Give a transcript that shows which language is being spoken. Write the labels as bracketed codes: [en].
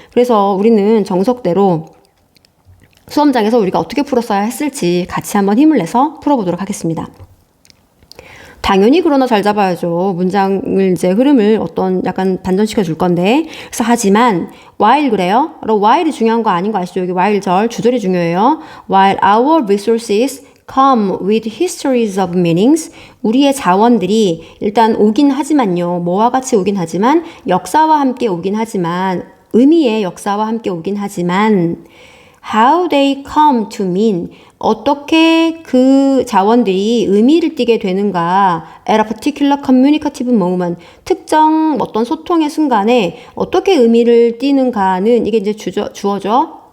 [ko] 그래서 우리는 정석대로 수험장에서 우리가 어떻게 풀었어야 했을지 같이 한번 힘을 내서 풀어보도록 하겠습니다. 당연히 그러나 잘 잡아야죠. 문장을 이제 흐름을 어떤 약간 반전시켜 줄 건데. 그래서 하지만 while 그래요. while이 중요한 거 아닌 거 아시죠? 여기 while 주절이 중요해요. [en] While our resources come with histories of meanings. [ko] 우리의 자원들이 일단 오긴 하지만요. 뭐와 같이 오긴 하지만 역사와 함께 오긴 하지만 의미의 역사와 함께 오긴 하지만 [en] how they come to mean [ko] 어떻게 그 자원들이 의미를 띠게 되는가 [en] at a particular communicative moment [ko] 특정 어떤 소통의 순간에 어떻게 의미를 띠는가는 이게 이제 주어죠.